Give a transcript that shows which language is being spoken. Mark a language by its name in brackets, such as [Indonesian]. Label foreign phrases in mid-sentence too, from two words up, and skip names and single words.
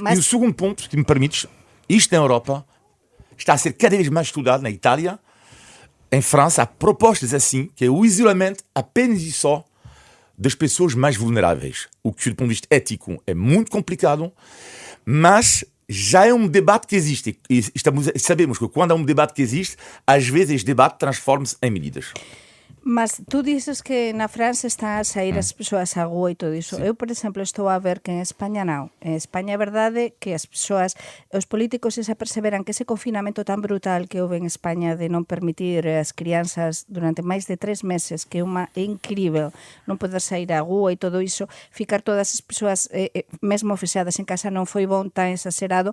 [Portuguese] E o segundo ponto, se me permites, isto na Europa está a ser cada vez mais estudado na Itália, em França, há propostas assim, que é o isolamento apenas e só das pessoas mais vulneráveis. O que, do ponto de vista ético, é muito complicado, mas já é um debate que existe. E sabemos que quando há um debate que existe, às vezes esse debate transforma-se em medidas. [Galician] Mas tu dices que na França están a sair as persoas á rúa e todo iso. Eu, por exemplo, estou a ver que en España non. En España é verdade que as persoas, os políticos se perseveran que ese confinamento tan brutal que houve en España de non permitir as crianzas durante máis de 3 meses, que é incrível non poder sair á rúa e todo iso, ficar todas as persoas mesmo fechadas en casa non foi bon, tan exagerado.